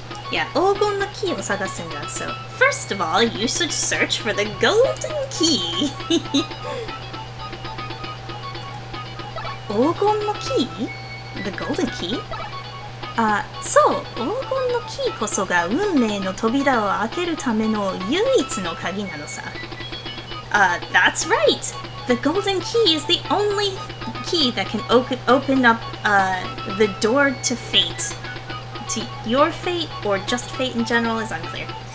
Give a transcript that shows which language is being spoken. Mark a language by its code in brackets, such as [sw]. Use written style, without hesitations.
[en] Yeah, [ja] Ogonのkeyを探すんだ. [en] So, first of all, you should search for the golden key. Ogonのkey? The golden key? [ja] そう、黄金のキーこそが運命の扉を開けるための唯一の鍵なのさ。 [en] That's right! The golden key is the only key that can open up the door to fate. To your fate, or just fate in general, is unclear.